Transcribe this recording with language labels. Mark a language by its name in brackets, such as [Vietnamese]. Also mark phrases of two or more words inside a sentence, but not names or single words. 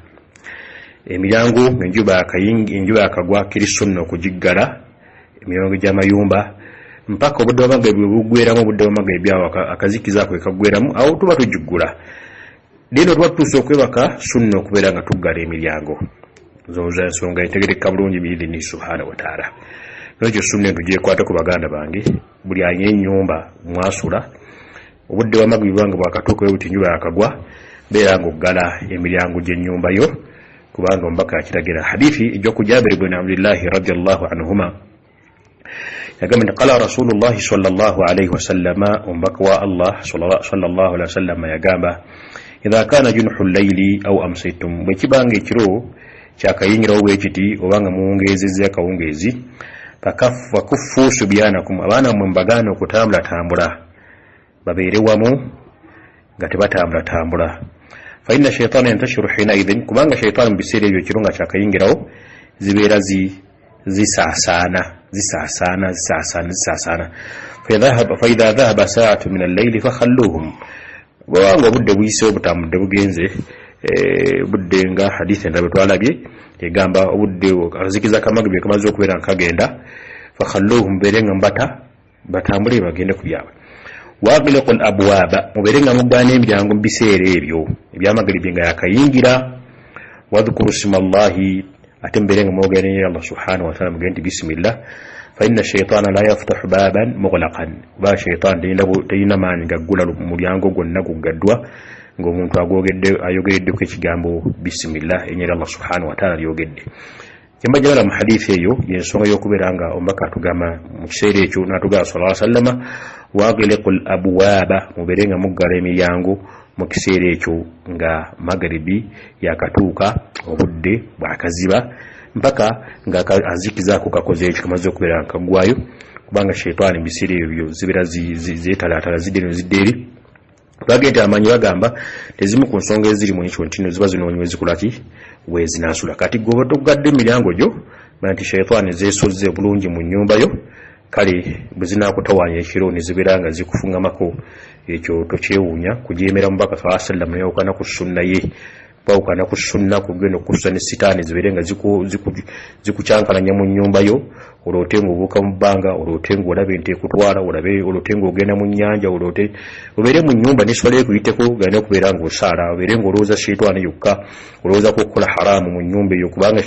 [Ganda] Emiryango enjuba yakagwa kiri sunna okugiggala emiryango gy'amayumba mpaka obudde bw'amagabi bugweramu obudde bw'amagabi awo akazikizaako ekagweramu awo tuba tugiggula dino tuba tutuuse okwebaka sunna okubeera nga tuggala emiryango zoza ensonga entegereka bulungi [Arabic] بإذنه سبحانه وتعالى. [Ganda] Nekyo sunna tugyekwateko baganda bange buli alina ennyumba mwasula obudde bw'amagabi bwange bwakatuuka buti enjuba yakagwa beera nga oggala emiryango gy'ennyumba yo kubanga omubaka akiragira. Hadithi ejjoku Jabir ibn Abdullah [Arabic] رضي الله عنهما [Ganda] yagamba nti [Arabic] قال رسول الله صلى الله عليه وسلم [Ganda] omubaka wa Allah [Arabic] صلى الله عليه وسلم [Ganda] yagamba [Arabic] إذا كان جنح الليل أو أمسيتم [Ganda] bwe kibanga ekiro kyakayingirawo bwe kiti obanga muwungeezezza akawungeezi [Arabic] فكفوا صبيانكم [Ganda] abaana mmwe mbagaana okutambula babeere wamu nga tebatambula [Arabic] فإن الشيطان ينتشر حين إذن [Ganda] kubanga shaytan bisiri ebyo kirunga kyakayingirawo zibeera zisaasaana [Arabic] فإذا ذهب ساعة من الليل فخلوهم [Ganda] bwanga obudde buyise obutambudde bugenze budde nga hadith endala twalabye egamba obudde azikiza kamagbe kamaze okubeera nkagenda fakhalluhum berenga batambule bagende ku byabwe [Arabic] وأغلقوا الأبواب [Ganda] muberenga mugana emiryango biseera ebyo ebyamagribi nga yakayingira [Arabic] واذكروا اسم الله [Ganda] atemberenga mwogere Allah [Arabic] سبحانه وتعالى [Ganda] mugende bismillah [Arabic] فإن الشيطان لا يفتح بابا مغلقا [Ganda] ba shaytan tayina mani gaggula mulyango gonna gugaddwa ng'omuntu ayogeredde ku ekigambo bismillah enyera Allah [Arabic] سبحانه وتعالى [Ganda] yogedde kyembajala mu hadithi eyo yensonga y'okubeera nga omubaka atugamba mu kiseera ekyo n'atugamba [Arabic] صلى الله عليه وسلم وأغلقوا الأبواب [Ganda] muberenga muggala emiryango mu kiseera ekyo nga magaribi yakatuuka obudde bwakaziba mpaka nga azikizaako kakoze ekyo kamaze okubeera nkagwayo kubanga shaytaani biseera ebyo zibeera zeetalaatala zidde eri bagende amanyi bagamba tezimu ku nsonga eziri mu ekyo ntino ziba zinoonywe zikulaki wezinasula kati goba togadde emiryango gyo nti shaytaani zeesozze bulungi mu nnyumba yo kale bwe zinaakutawaanya ekiro ne zibeera nga zikufungamako ekyo tokyewuunya kujeemera mubaka [Arabic] صلى الله عليه وسلم [Ganda] neyawukana ku sunna ye bawukana ku sunna kugenda okukusa ne sitaani zibeere nga zikucyankalanya mu nnyumba yo oloote ng'obuuka mu bbanga oloote ng'olaba ente ekutwala oloote ng'ogenda mu nnyanja oloote obeere mu nnyumba n'eswala ekuyiteko galina okubeera ng'osaala obeere ng'olowooza shaytaani yokka olowooza kukola haramu mu nnyumba eyo kubanga